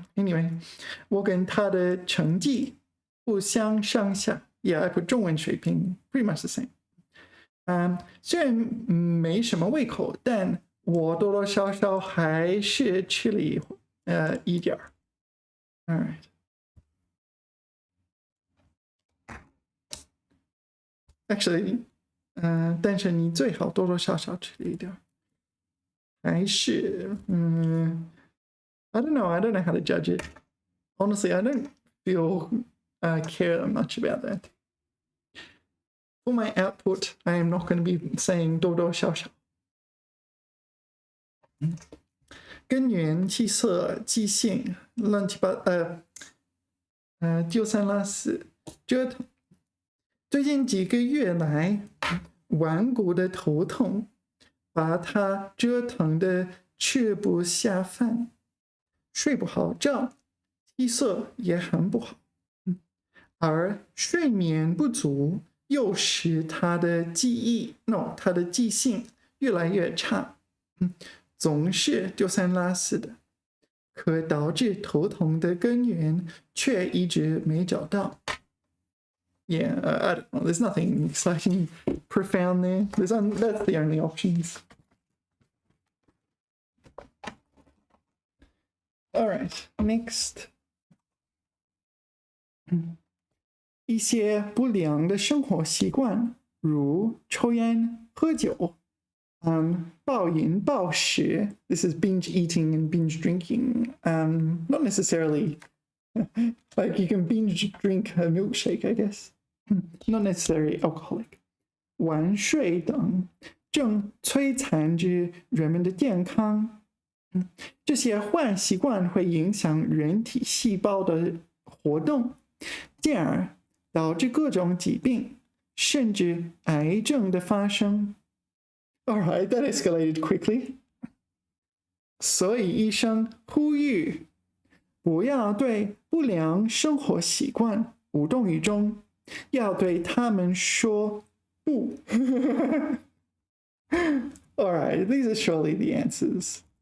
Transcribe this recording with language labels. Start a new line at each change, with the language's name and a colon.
English: Anyway,
Chinese: 我跟他的成绩不相上下
English: Yeah, I put 中文水平 pretty much the same.
Chinese: 虽然没什么胃口，但我多多少少还是吃了一点儿。
English: All right.
Chinese: Actually, 但是你最好多多少少吃了一点儿。还是
English: I don't know. I don't know how to judge it. Honestly, I don't feel care much about that. For my output, I am not going to be saying
Chinese: 多多少少。根源、气色、记性、乱七八丢三落四，折腾。最近几个月来，顽固的头痛把他折腾得吃不下饭，睡不好觉，气色也很不好，而睡眠不足又使他的他的记性越来越差，总是丢三落四的，可导致头痛的根源却一直没找到。
English: Yeah, I don't know. There's nothing exciting, profound there. That's the only options. All right, next.
Chinese: 一些不良的生活习惯，如抽烟、喝酒，暴饮暴食。
English: This is binge eating and binge drinking. Not necessarily like you can binge drink a milkshake, I guess. Not necessarily alcoholic.
Chinese: 晚睡等正摧残着人们的健康。这些坏习惯会影响人体细胞的活动，进而导致各种疾病，甚至癌症的发生。
English: All right, that escalated quickly.
Chinese: 所以医生呼吁不要对不良生活习惯无动于衷，要对他们说不。
English: All right, these are surely the answers.